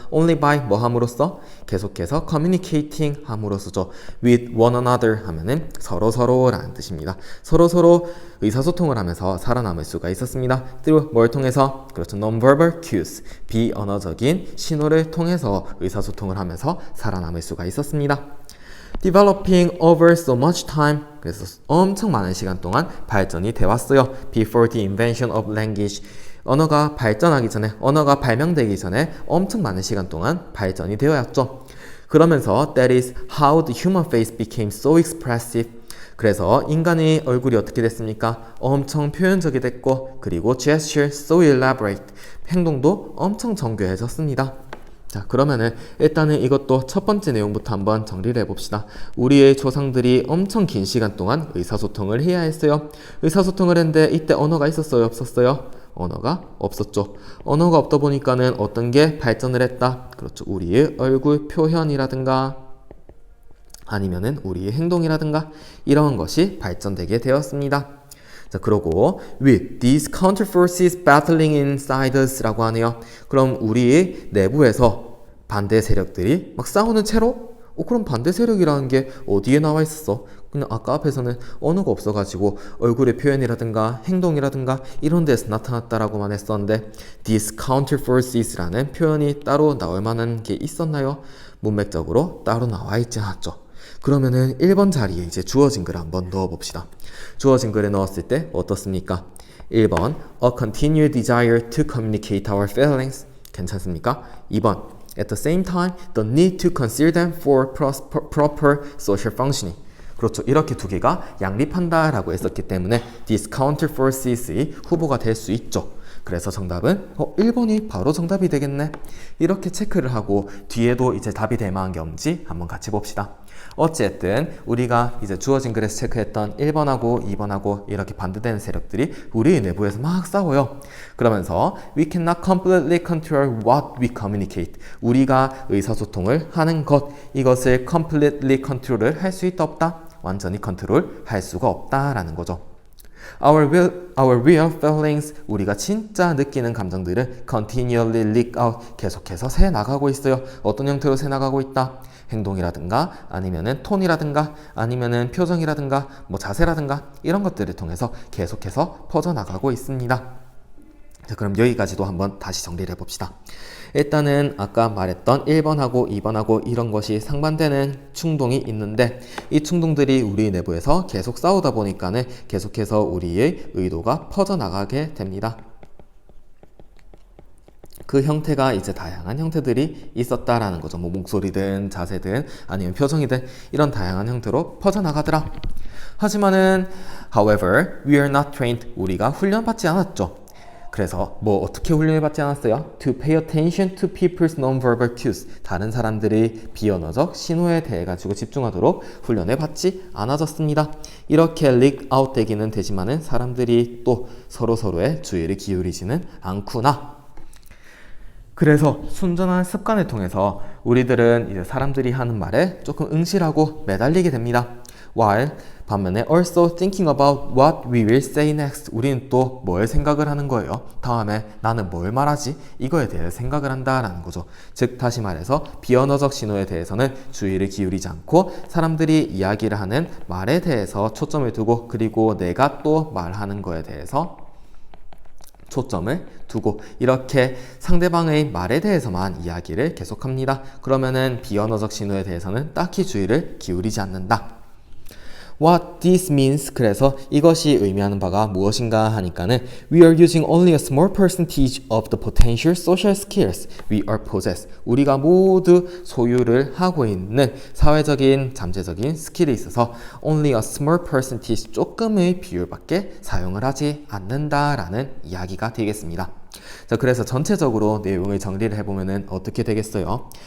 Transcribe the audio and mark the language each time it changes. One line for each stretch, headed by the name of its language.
English: Only by,
Korean: 뭐 함으로써? 계속해서 communicating 함으로써죠.
English: With one another
Korean: 하면은 서로서로라는 뜻입니다. 서로서로 의사소통을 하면서 살아남을 수가 있었습니다. through, 뭘 통해서? 그렇죠.
English: non-verbal cues,
Korean: 비언어적인 신호를 통해서 의사소통을 하면서 살아남을 수가 있었습니다.
English: Developing over so much time.
Korean: 그래서 엄청 많은 시간 동안 발전이 돼 왔어요.
English: Before the invention of language.
Korean: 언어가 발전하기 전에, 언어가 발명되기 전에 엄청 많은 시간 동안 발전이 되어왔죠. 그러면서
English: that is how the human face became so expressive.
Korean: 그래서 인간의 얼굴이 어떻게 됐습니까? 엄청 표현적이 됐고, 그리고
English: gesture so elaborate.
Korean: 행동도 엄청 정교해졌습니다. 자, 그러면은 일단은 이것도 첫 번째 내용부터 한번 정리를 해봅시다. 우리의 조상들이 엄청 긴 시간 동안 의사소통을 해야 했어요. 의사소통을 했는데 이때 언어가 있었어요, 없었어요? 언어가 없었죠. 언어가 없다 보니까는 어떤 게 발전을 했다? 그렇죠. 우리의 얼굴 표현이라든가 아니면은 우리의 행동이라든가 이런 것이 발전되게 되었습니다. 자, 그러고
English: with these counterforces battling inside us
Korean: 라고 하네요. 그럼 우리 내부에서 반대 세력들이 막 싸우는 채로? 그럼 반대 세력이라는 게 어디에 나와 있었어? 그냥 아까 앞에서는 언어가 없어가지고 얼굴의 표현이라든가 행동이라든가 이런 데서 나타났다라고만 했었는데 these counterforces라는 표현이 따로 나올 만한 게 있었나요? 문맥적으로 따로 나와 있지 않았죠. 그러면은 1번 자리에 이제 주어진 글을 한번 넣어봅시다. 주어진 글에 넣었을 때 어떻습니까?
English: 1번 A continued desire to communicate our feelings.
Korean: 괜찮습니까?
English: 2번 At the same time, the need to conceal them for proper social functioning.
Korean: 그렇죠. 이렇게 두 개가 양립한다 라고 했었기 때문에 these counterforces의 후보가 될 수 있죠. 그래서 정답은 1번이 바로 정답이 되겠네. 이렇게 체크를 하고 뒤에도 이제 답이 될 만한 게 없는지 한번 같이 봅시다. 어쨌든 우리가 이제 주어진 글에서 체크했던 1번하고 2번하고 이렇게 반대되는 세력들이 우리의 내부에서 막 싸워요. 그러면서
English: we cannot completely control what we communicate.
Korean: 우리가 의사소통을 하는 것, 이것을
English: completely control
Korean: 을 할 수 있다 없다? 완전히 컨트롤 할 수가 없다라는 거죠.
English: Our real feelings,
Korean: 우리가 진짜 느끼는 감정들은
English: continually leak out,
Korean: 계속해서 새 나가고 있어요. 어떤 형태로 새 나가고 있다? 행동이라든가 아니면은 톤이라든가 아니면은 표정이라든가 뭐 자세라든가 이런 것들을 통해서 계속해서 퍼져나가고 있습니다. 자, 그럼 여기까지도 한번 다시 정리를 해봅시다. 일단은 아까 말했던 1번하고 2번하고 이런 것이 상반되는 충동이 있는데 이 충동들이 우리 내부에서 계속 싸우다 보니까는 계속해서 우리의 의도가 퍼져나가게 됩니다. 그 형태가 이제 다양한 형태들이 있었다라는 거죠. 뭐 목소리든 자세든 아니면 표정이든 이런 다양한 형태로 퍼져나가더라. 하지만은
English: however, we are not trained.
Korean: 우리가 훈련받지 않았죠. 그래서 뭐 어떻게 훈련을 받지 않았어요?
English: To pay attention to people's non-verbal cues.
Korean: 다른 사람들이 비언어적 신호에 대해 가지고 집중하도록 훈련을 받지 않아졌습니다. 이렇게 leak out 되기는 되지만은 사람들이 또 서로서로의 주의를 기울이지는 않구나. 그래서 순전한 습관을 통해서 우리들은 이제 사람들이 하는 말에 조금 응시하고 매달리게 됩니다.
English: While
Korean: 반면에
English: also thinking about what we will say next.
Korean: 우리는 또 뭘 생각을 하는 거예요? 다음에 나는 뭘 말하지? 이거에 대해 생각을 한다라는 거죠. 즉 다시 말해서 비언어적 신호에 대해서는 주의를 기울이지 않고 사람들이 이야기를 하는 말에 대해서 초점을 두고 그리고 내가 또 말하는 거에 대해서 초점을 두고 이렇게 상대방의 말에 대해서만 이야기를 계속합니다. 그러면은 비언어적 신호에 대해서는 딱히 주의를 기울이지 않는다.
English: What this means,
Korean: 그래서 이것이 의미하는 바가 무엇인가 하니까는
English: We are using only a small percentage of the potential social skills we are possess.
Korean: 우리가 모두 소유를 하고 있는 사회적인 잠재적인 스킬에 있어서
English: only a small percentage,
Korean: 조금의 비율밖에 사용을 하지 않는다라는 이야기가 되겠습니다. 자, 그래서 전체적으로 내용을 정리를 해보면은 어떻게 되겠어요?